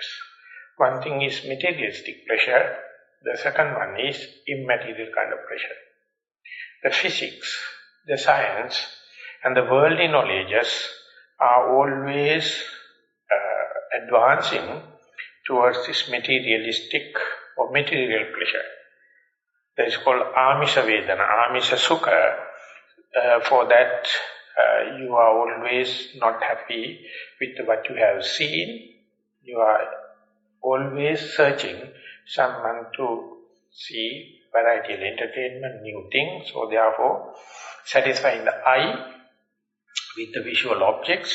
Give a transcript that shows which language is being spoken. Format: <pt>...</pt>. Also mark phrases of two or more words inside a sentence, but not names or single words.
<en>One thing is materialistic pleasure. The second one is immaterial kind of pleasure. The physics, the science, and the worldly knowledges are always advancing towards this materialistic or material pleasure. That is called</en> <pi>amisha vedana, amisha sukha.</pi> <en>For that, you are always not happy with what you have seen. You are always searching someone to see variety of entertainment, new things. So therefore, satisfying the eye with the visual objects.</en>